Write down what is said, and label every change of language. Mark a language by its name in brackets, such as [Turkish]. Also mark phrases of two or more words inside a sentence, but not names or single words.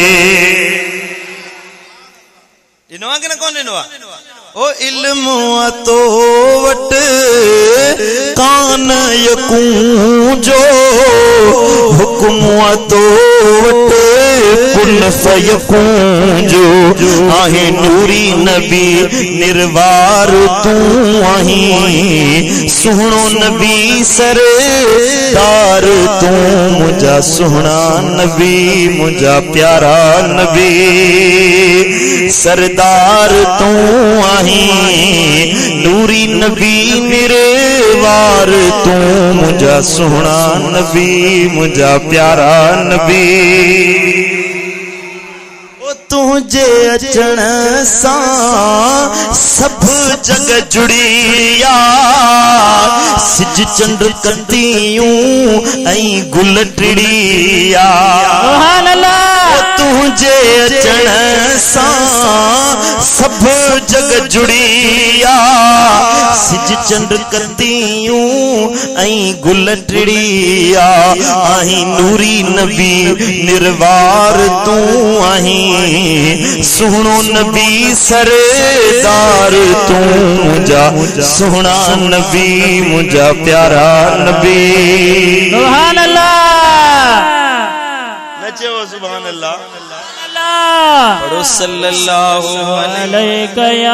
[Sindhi] ॾिनो आहे कि न कोन ॾिनो आहे ओ इल्म तो वट कान यकूं जो हुक्म तो वट कुन फयकूं जो आहे नूरी नबी निर्वार तू आही सुहणो नबी सरदार तू मुझा सुहणा नबी मुझा प्यारा नबी सरदार तू नूरी नबी निर्वार तू मुझा सुहणा नबी मुझा प्यारा नबी तुझे अचण सां सब जग जुड़िया सिज चंड कंदियूं ऐं गुल टिड़िया [Arabic] سبحان الله [Sindhi] तुझे अचण सां सब जग जुड़िया सिज चंड कंदियूं ऐं गुल टिड़िया आहीं नूरी नबी निर्वार तू आहीं सुहणो नबी सरदार तू मुझा सुहणा नबी मुझा प्यारा नबी [Arabic] سبحان الله [Sindhi] नचो [Arabic] سبحان الله [Sindhi] पढ़ो [Arabic] صلى الله عليه